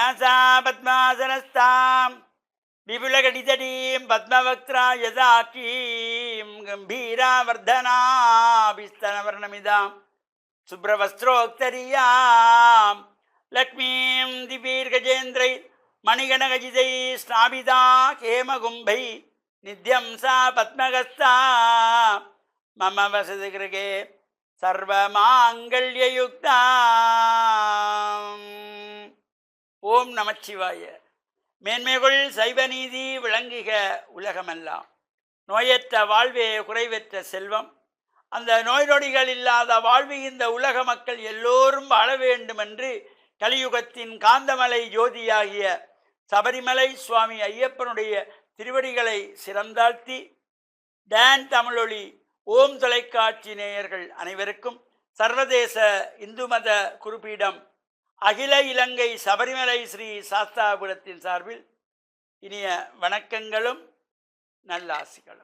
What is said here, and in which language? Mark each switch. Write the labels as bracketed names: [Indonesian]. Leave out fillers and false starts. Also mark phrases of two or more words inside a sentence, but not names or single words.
[Sanskrit] सा पद्मासनस्तां विपुलगणितटीं पद्मवक्त्रा यदाकीं गम्भीरावर्धनाभिस्तनवर्णमिदां शुभ्रवस्त्रोक्तरीयां लक्ष्मीं दिवीर्गजेन्द्रै मणिगणगजितैः स्नापिता हेमकुम्भैः नित्यं सा पद्मगस्ता मम वसति गृहे सर्वमाङ्गल्ययुक्ता. [Tamil] ஓம் நமச்சிவாய. மேன்மைகள் சைவநீதி விளங்குக உலகமெல்லாம். நோயற்ற வாழ்வே குறைவற்ற செல்வம். அந்த நோய் நொடிகள் இல்லாத வாழ்வு இந்த உலக மக்கள் எல்லோரும் வாழ வேண்டும் என்று கலியுகத்தின் காந்தமலை ஜோதியாகிய சபரிமலை சுவாமி ஐயப்பனுடைய திருவடிகளை சிறந்தாழ்த்தி டான் தமிழொலி ஓம் தொலைக்காட்சி நேயர்கள் அனைவருக்கும் சர்வதேச இந்து மத குறிப்பீடம் அகில இலங்கை சபரிமலை ஸ்ரீ சாஸ்தாபுரத்தின் சார்பில் இனிய வணக்கங்களும் நல்லாசிகளும்.